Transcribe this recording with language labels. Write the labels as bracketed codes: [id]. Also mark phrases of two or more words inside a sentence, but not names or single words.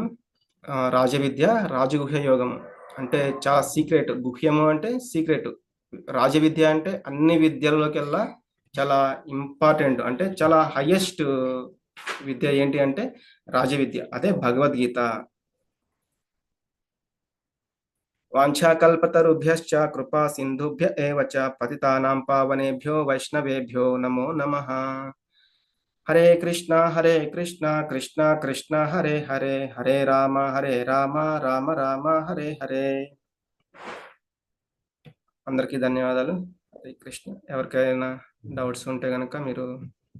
[te] రాజవిద్య, రాజగుహ్య యోగము అంటే చాలా సీక్రెట్. గుహ్యము అంటే సీక్రెట్. రాజవిద్య అంటే అన్ని విద్యలలోకెల్లా చాలా ఇంపార్టెంట్, అంటే చాలా హైయెస్ట్ విద్య ఏంటి అంటే రాజవిద్య, అదే భగవద్గీత. [sa] వాంఛాకల్పతరుభ్యశ్చ కృపా సింధుభ్య ఏవ చ పతితానాం పావనేభ్యో వైష్ణవేభ్యో నమో నమః. హరే కృష్ణ కృష్ణ కృష్ణ హరే హరే, హరే రామ రామ రామ హరే హరే. [te] అందరికీ ధన్యవాదాలు. [sa] హరే కృష్ణ. [te] ఎవరికైనా డౌట్స్ ఉంటే కనుక మీరు